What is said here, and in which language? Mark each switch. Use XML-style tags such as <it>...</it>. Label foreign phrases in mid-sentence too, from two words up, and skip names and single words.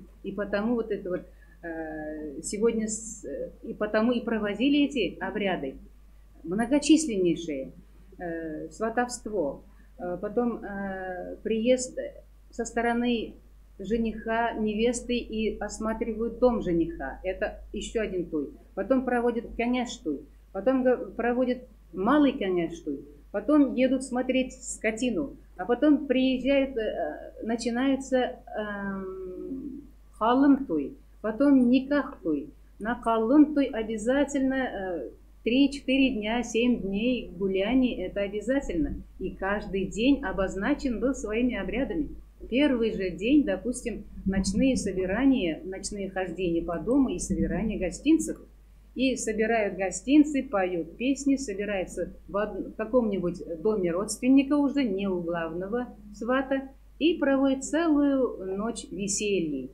<ru>И потому вот это вот сегодня и потому и проводили эти обряды многочисленнейшие, сватовство, потом приезд со стороны жениха, невесты и осматривают дом жениха. Это еще один туй. Потом проводят коняш-туй, потом проводят малый коняш-туй, потом едут смотреть скотину, а потом приезжают, начинается халым-туй, потом никах-туй. На халым-туй обязательно 3-4 дня, 7 дней гуляний, это обязательно. И каждый день обозначен был своими обрядами. Первый же день, допустим, ночные собирания, ночные хождения по дому и собирание гостинцев. И собирают гостинцы, поют песни, собираются в каком-нибудь доме родственника уже, не у главного свата, и проводят целую ночь веселья.</ru>